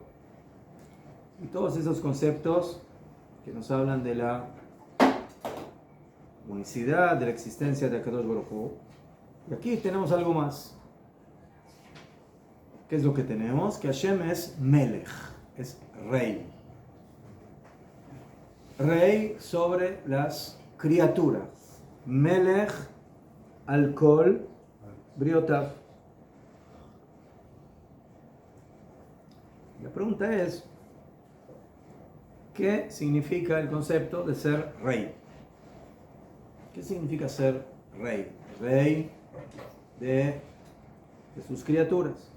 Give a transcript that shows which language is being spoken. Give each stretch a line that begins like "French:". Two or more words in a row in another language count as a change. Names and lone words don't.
Spanish: Y todos esos conceptos que nos hablan de la unicidad, de la existencia de
Hebrew: הקדוש ברוך הוא.
Spanish: Y aquí tenemos algo más. ¿Qué es lo que tenemos? Que Hashem es Melech, es rey. Rey sobre las criaturas.
Hebrew: מלך על כל בריותיו.
Spanish: La pregunta es, ¿qué significa el concepto de ser rey? ¿Qué significa ser rey? Rey de sus criaturas.